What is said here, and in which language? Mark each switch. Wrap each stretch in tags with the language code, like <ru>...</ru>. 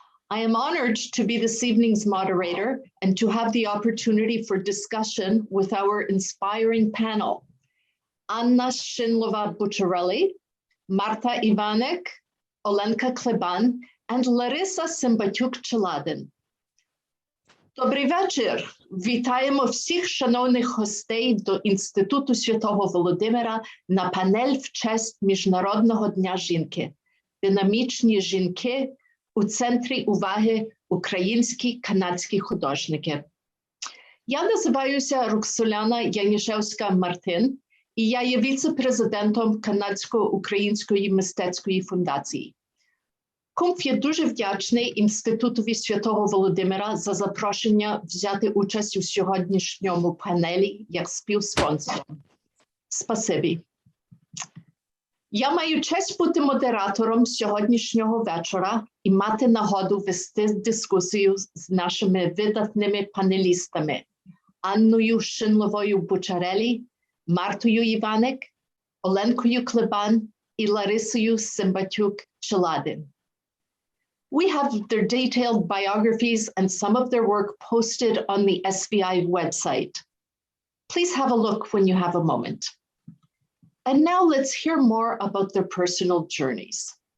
<en>I am honored to be this evening's moderator and to have the opportunity for discussion with our inspiring panel, Anna Bucciarelli, Marta Iwanek, Olenka Kleban, and Larisa Sembaliuk Cheladyn.</en> <uk>Добрий вечір. Вітаємо всіх шановних гостей до Інституту Святого Володимира на панель в честь Міжнародного дня жінки. Динамічні жінки у центрі уваги українські канадські художники. Я називаюся Roxolana Janischewska Martin і я є віце-президентом Канадсько-Української мистецької фундації. Kumf є дуже вдячний Інститутові Святого Володимира за запрошення взяти участь у сьогоднішньому панелі як співспонсором. Спасибі. Я маю честь бути модератором сьогоднішнього вечора і мати нагоду вести дискусію з нашими видатними панелістами Анною Шинловою Bucciarelli, Мартою Iwanek, Оленкою Kleban і Ларисою Sembaliuk Cheladyn.</uk> <en>We have their detailed biographies and some of their work posted on the SVI website. Please have a look when you have a moment. And now let's hear more about their personal journeys.</en>